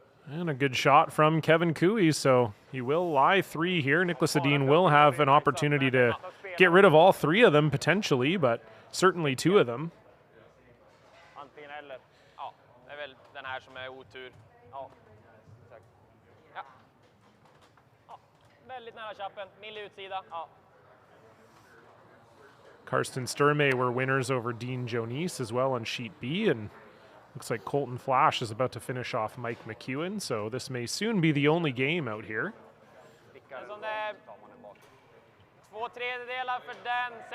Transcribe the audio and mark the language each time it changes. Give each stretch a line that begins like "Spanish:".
English: And a good shot from Kevin Cooey, so he will lie 3 here. Nicholas Edin will have an opportunity to get rid of all 3 of them potentially, but certainly 2 of them.
Swedish: Antingen eller. Ja, det är väl den här som är otur. Ja, exakt. Ja. Ja, väldigt nära chappen. Mild utsida. Ja.
English: Karsten Sturmey were winners over Dean Jonis as well on sheet B, and looks like Colton Flash is about to finish off Mike McEwen, so this may soon be the only game out here.
Swedish: Som det är 2/3 för den.